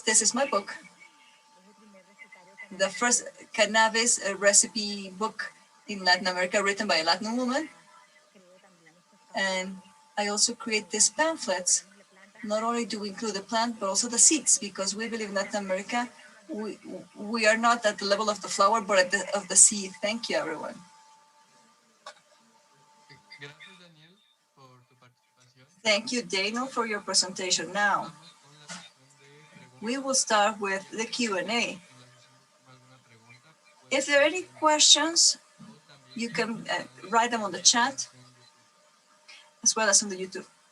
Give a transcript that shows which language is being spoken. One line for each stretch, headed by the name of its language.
English: This is my book, the first cannabis recipe book in Latin America, written by a Latin woman. And I also create these pamphlets. Not only do we include the plant, but also the seeds, because we believe in Latin America, we are not at the level of the flower, but at of the seed. Thank you, everyone.
Spanish: Gracias, Daniel, por tu participación.
English: Thank you, Daniel, for your presentation. Now,
Spanish: Vamos con la sesión de preguntas.
English: we will start with the Q&A.
Spanish: En la sesión de alguna pregunta,
English: If there are any questions,
Spanish: o también
English: you can write them on the chat, as well as on the YouTube.